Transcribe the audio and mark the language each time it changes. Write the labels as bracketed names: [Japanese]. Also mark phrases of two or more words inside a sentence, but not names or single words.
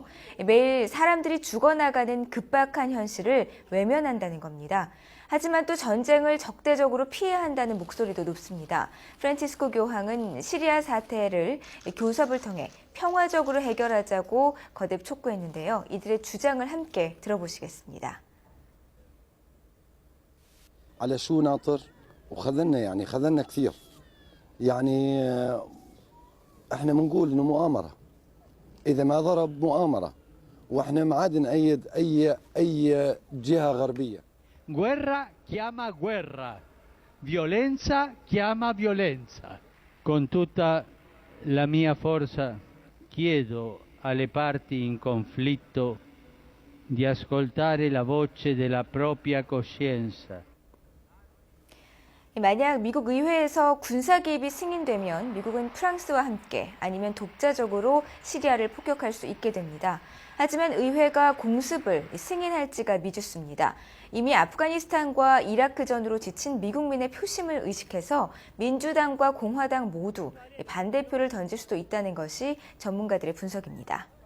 [Korean] 매일 사람들이 죽어나가는 급박한 현실을 외면한다는 겁니다. 하지만 또 전쟁을 적대적으로 피해야 한다는 목소리도 높습니다. 프란치스코 교황은 시리아 사태를 교섭을 통해 평화적으로 해결하자고 거듭 촉구했는데요. 이들의 주장을 함께 들어보시겠습니다. [Arabic] على شو ناطر وخذلنا يعني خذلنا كثير يعني احنا بنقول انه مؤامره اذا ما ضرب مؤامره واحنا ما عاد نأيد اي جهه غربيه. [Italian] Guerra chiama guerra, violenza chiama violenza. Con tutta la mia forza chiedo alle parti in conflitto di ascoltare la voce della propria coscienza. [Korean] 만약 미국 의회에서 군사 개입이 승인되면 미국은 프랑스와 함께 아니면 독자적으로 시리아를 폭격할 수 있게 됩니다. 하지만 의회가 공습을 승인할지가 미지수입니다. 이미 아프가니스탄과 이라크전으로 지친 미국민의 표심을 의식해서 민주당과 공화당 모두 반대표를 던질 수도 있다는 것이 전문가들의 분석입니다.